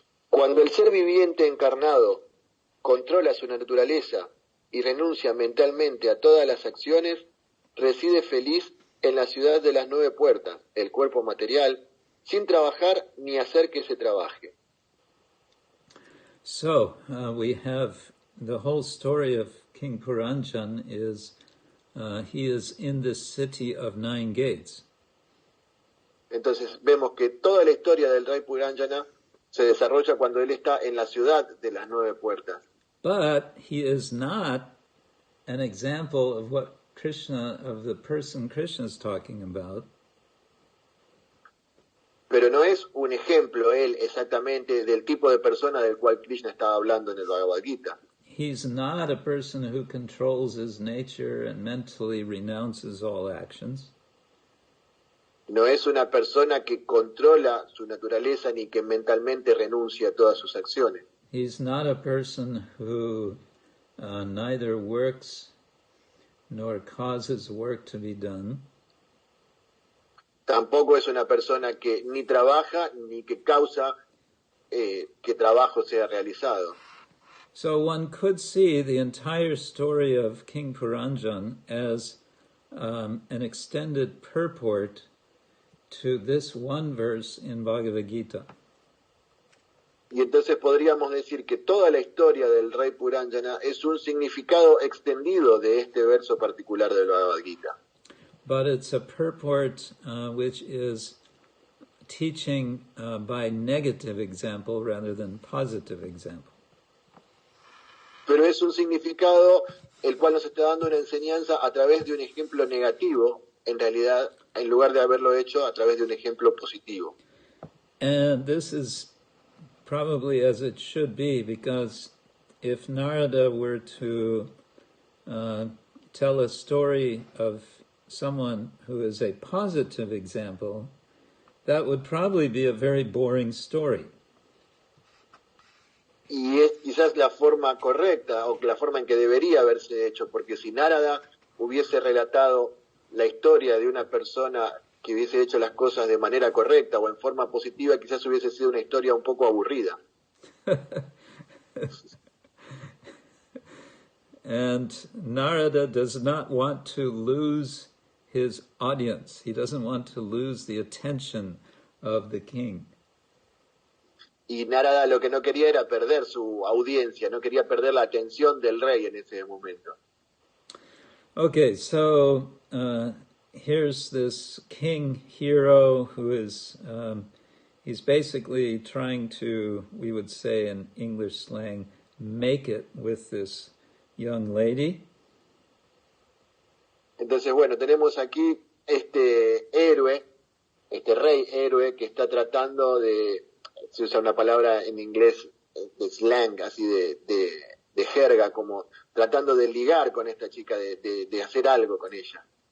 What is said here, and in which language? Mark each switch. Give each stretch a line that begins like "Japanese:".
Spanish: Cuando el ser viviente encarnado controla su naturaleza y renuncia mentalmente a todas las acciones, reside feliz en la ciudad de las 9 puertas, el cuerpo material, sin trabajar ni hacer que se trabaje.
English: So, we have the whole story of King Puranjan is he is in this city of 9 gates.
Spanish: Entonces vemos que toda la historia del rey Puranjana se desarrolla cuando él está en la ciudad de las 9 puertas.
English: But he is not an example of what Krishna, of the person Krishna is talking about.
Spanish: Pero no es un ejemplo él exactamente del tipo de persona del cual Krishna estaba hablando en el Bhagavad Gita.
English: He's not a person who controls his nature and mentally renounces all actions.
Spanish: No es una persona que controla su naturaleza ni que mentalmente renuncia a todas sus acciones.
English: He's not a person who neither works nor causes work to be done.
Spanish: Tampoco es una persona que ni trabaja ni que causa que trabajo sea realizado.
English: So one could see the entire story of King Puranjan as an extended purport to this one verse in Bhagavad Gita.
Spanish: Y entonces podríamos decir que toda la historia del rey Puranjana es un significado extendido de este verso particular del Bhagavad Gita.
English: But it's a purport which is teaching by negative example rather than positive example.
Spanish: Pero es un significado el cual nos está dando una enseñanza a través de un ejemplo negativo, en realidad, en lugar de haberlo hecho a través de un ejemplo positivo.
English: And this is probably as it should be, because if Narada were to tell a story of someone who is a positive example, that would probably be a very boring story.
Spanish: Y es quizás la forma correcta, o la forma en que debería haberse hecho, porque si Narada hubiese relatado la historia de una persona que hubiese hecho las cosas de manera correcta o en forma positiva, quizás hubiese sido una historia un poco aburrida.
English: And Narada does not want to lose his audience. He doesn't want to lose the attention of the king.
Spanish: Y Narada lo que no quería era perder su audiencia, no quería perder la atención del rey en ese momento.
English: Okay, so here's this king hero who is, he's basically trying to, we would say in English slang, make it with this young lady.
Spanish: Entonces, bueno, tenemos aquí este héroe, este rey héroe que está tratando de, se usa una palabra en inglés de slang, así de jerga, como tratando de ligar con esta chica, de hacer algo con ella.